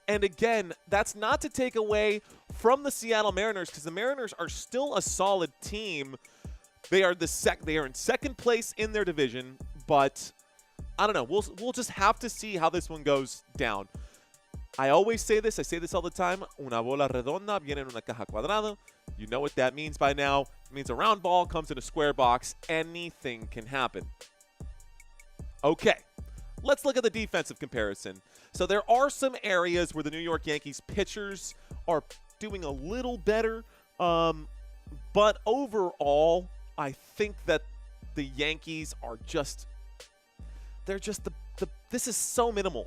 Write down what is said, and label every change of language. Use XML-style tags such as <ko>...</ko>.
<en>And again, that's not to take away from the Seattle Mariners, because the Mariners are still a solid team. They are in second place in their division, but I don't know. We'll just have to see how this one goes down. I always say this. I say this all the time.</en> <es>Una bola redonda viene en una caja cuadrada.</es> <en>You know what that means by now. It means a round ball comes in a square box. Anything can happen. Okay, let's look at the defensive comparison. So there are some areas where the New York Yankees pitchers are doing a little better, but overall, I think that the Yankees are just, this is so minimal.</en>